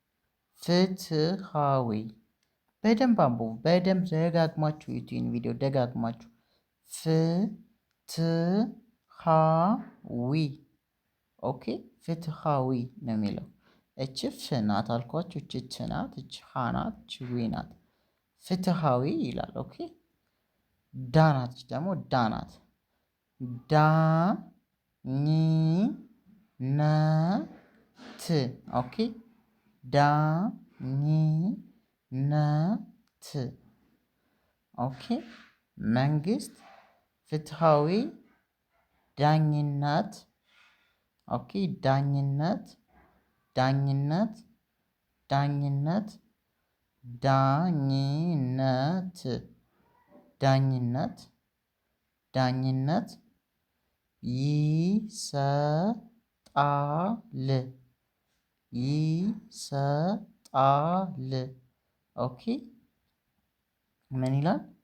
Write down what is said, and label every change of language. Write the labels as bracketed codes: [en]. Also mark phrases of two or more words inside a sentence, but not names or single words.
[am] ፍትሃዊ። በደንብ አንብቡ። በደንብ ደጋግማችሁ ዩቲዩብ ቪዲዮ ደጋግማችሁ ፍትሃዊ። ኦኬ ፍትሃዊ ነው የሚለው። እች ፍ ናት አልኳችሁ። እች ት ናት። እች ሃ ናት። እች ዊ ናት። ፍትሃዊ ይላል። ኦኬ ዳ ናት። ደግሞ ዳ ናት። ዳ ኝ ነ ት። ኦኬ ዳ ኝ ነ ት። ኦኬ መንግስት ፍትሃዊ ዳኝነት። ኦኬ ዳኝነት ዳኝነት ዳኝነት ዳኝነት ዳኝነት ዳኝነት ይሰጣል ይሰጣል። ኦኬ ምን ይላል?